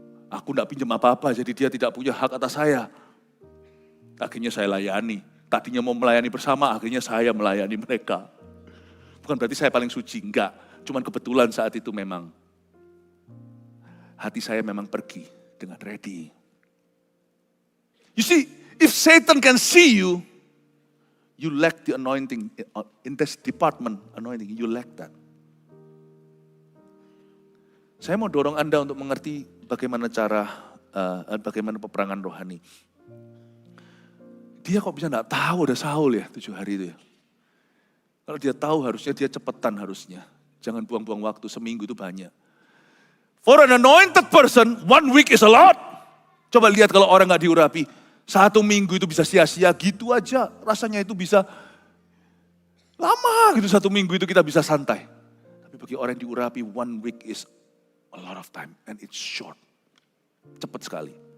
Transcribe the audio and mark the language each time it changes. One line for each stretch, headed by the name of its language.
Indonesian: Aku nggak pinjam apa-apa jadi dia tidak punya hak atas saya. Akhirnya saya layani. Tadinya mau melayani bersama, akhirnya saya melayani mereka. Bukan berarti saya paling suci, enggak. Cuman kebetulan saat itu memang hati saya memang pergi dengan ready.
English: You see, if Satan can see you, you lack the anointing in this department, anointing, you lack that.
Indonesian: Saya mau dorong Anda untuk mengerti bagaimana bagaimana peperangan rohani. Dia kok bisa enggak tahu ada Saul ya 7 hari itu ya. Kalau dia tahu harusnya dia cepetan harusnya. Jangan buang-buang waktu, seminggu itu banyak.
English: For an anointed person, 1 week is a lot.
Indonesian: Coba lihat kalau orang gak diurapi. 1 minggu itu bisa sia-sia gitu aja. Rasanya itu bisa lama gitu 1 minggu itu kita bisa santai. Tapi bagi orang yang diurapi,
English: 1 week is a lot of time and it's short.
Indonesian: Cepat sekali.